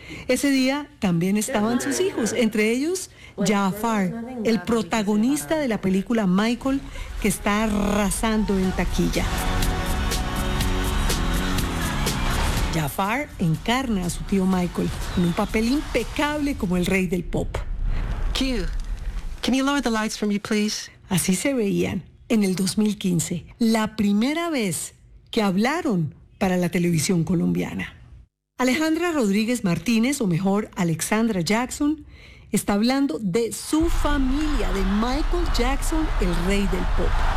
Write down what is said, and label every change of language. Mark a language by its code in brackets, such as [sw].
[es] Ese día también estaban sus hijos, entre ellos Jafar, el protagonista de la película Michael, que está arrasando en taquilla. Jafar encarna a su tío Michael en un papel impecable como el rey del pop. [en] Q, can you lower the lights for me, please? [es] Así se veían en el 2015, la primera vez que hablaron para la televisión colombiana. Alejandra Rodríguez Martínez, o mejor, Alexandra Jackson, está hablando de su familia, de Michael Jackson, el rey del pop.